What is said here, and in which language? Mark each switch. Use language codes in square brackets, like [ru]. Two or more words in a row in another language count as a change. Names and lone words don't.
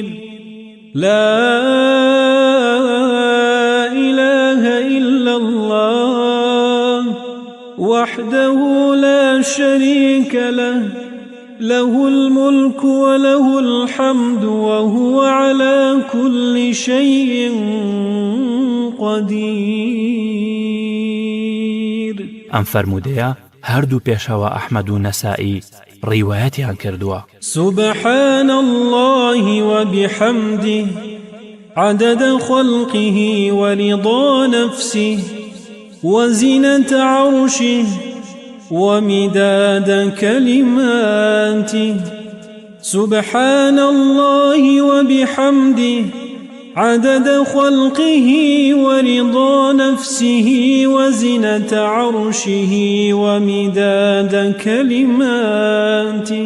[ar] لا إله إلا الله وحده لا شريك له، له الملك وله الحمد وهو على كل شيء قدير. [ckb] ئەم فەرموودەیە هەردوو پێشەوە ئەحمەد و نەسائی ڕیوایەتیان کردووە. [ar] سبحان الله وبحمده عدد خلقه ورضا نفسه وزنة عرشه ومداد كلماته. سبحان الله وبحمده عدد خلقه ورضا نفسه وزنة عرشه ومداد كلماته.